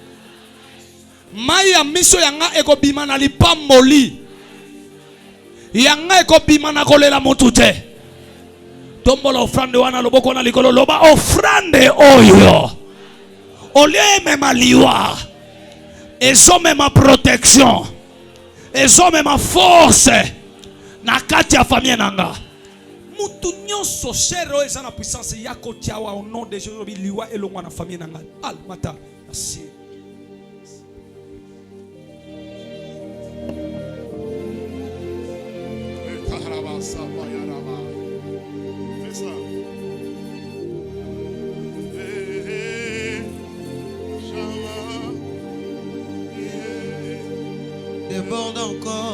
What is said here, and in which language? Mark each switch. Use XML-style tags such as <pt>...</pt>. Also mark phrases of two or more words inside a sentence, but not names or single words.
<ln>maya miso yanga ekobima na lipamboli yanga ekobima na kolela mutute tombola offrande wana loboko na likolo loba offrande oyo olie mema liwa ezo mema protection ezo mema force na kati ya famille nanga mutu nyonso shero eza na puissance yako tiawa</ln> <fr>au nom de Jésus</fr> <ln>liwa elongwa na famille nanga al mata merci.</ln> <fr>Fais ça. Déborde encore.</fr>